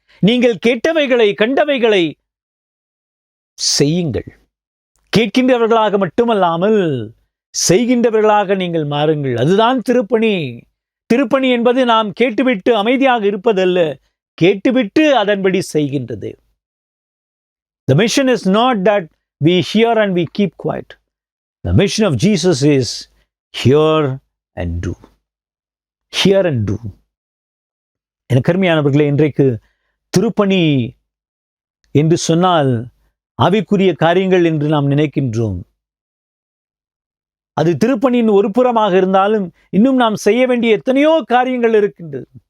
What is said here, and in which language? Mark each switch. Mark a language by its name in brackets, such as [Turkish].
[Tamil] நீங்கள் கேட்டவைகளை கண்டவைகளை செய்யுங்கள். கேட்கின்றவர்களாக மட்டுமல்லாமல் செய்கின்றவர்களாக நீங்கள் மாறுங்கள். அதுதான் திருப்பணி. திருப்பணி என்பது நாம் கேட்டுவிட்டு அமைதியாக இருப்பதல்ல, கேட்டுவிட்டு அதன்படி செய்கின்றது. [English] The mission is not that we hear and we keep quiet. The mission of Jesus is hear and do. Hear and do. [Tamil] எனக்கு அருமையானவர்களே, இன்றைக்கு திருப்பணி என்று சொன்னால் ஆவிக்குரிய காரியங்கள் என்று நாம் நினைக்கின்றோம். அது திருப்பணியின் ஒரு புறமாக இருந்தாலும் இன்னும் நாம் செய்ய வேண்டிய எத்தனையோ காரியங்கள் இருக்கின்றது.